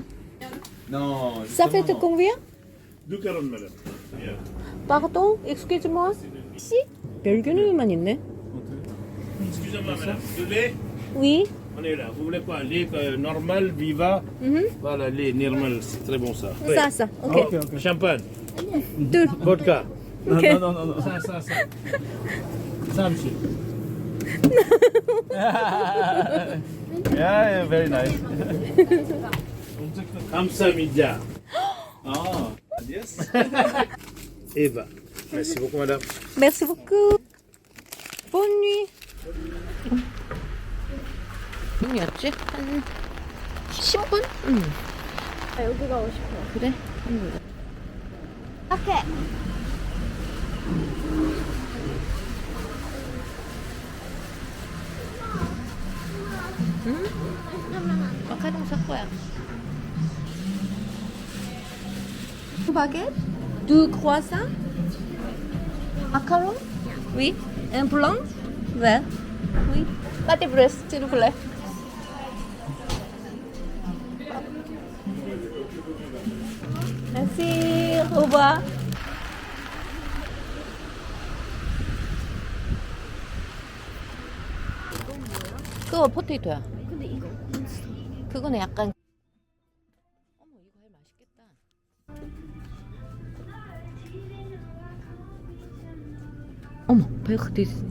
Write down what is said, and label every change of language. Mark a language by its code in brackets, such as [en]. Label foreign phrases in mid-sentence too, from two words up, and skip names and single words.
[fr] non Ça fait te combien? 2,40 madame. Pardon, excuse-moi. Si? [ko] 멸균우유만 있네. [fr] Excusez-moi madame. Du lait Oui. On est là. Vous voulez quoi? Lait normal, Viva. Voilà, lait normal, c'est très bon ça. Oui. Ça. Ok. Champagne, Deux. vodka. Ok. non. Ça. Ça, monsieur. [en] Yeah, very nice. Kamsamidja. Ah, yes. [fr] Eva. Merci beaucoup madame. Merci beaucoup. Bonne nuit. [ko] 몇 분이었지? 한 10분? 응. 아, 여기 가고 싶어. 그래? 오케이. 마카롱 살 거야. 바게트? [fr] Du croissant? Macaron? Oui. Un blanc? Vert? Oui. Pâté brest, s'il vous plaît. Merci. Au revoir. [ko] 그거 포테이토야. 근데 이거 그거는 약간 어머 이거 해 맛있겠다. 어머 베이크 디즈니.